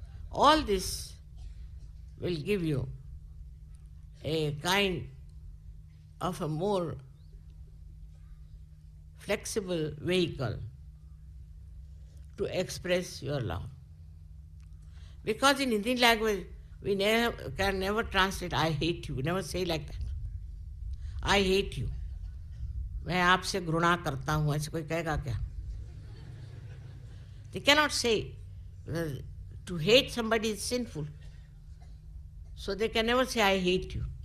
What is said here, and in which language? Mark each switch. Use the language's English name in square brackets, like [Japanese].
[English] All this will give you a kind of a more flexible vehicle to express your love. Because in Indian language, we can never translate I hate you. We never say like that. I hate you. [Hindi] मैं आपसे घृणा करता हूँ, ऐसे कोई कहेगा क्या? [English] They cannot say. To hate somebody is sinful. So they can never say I hate you.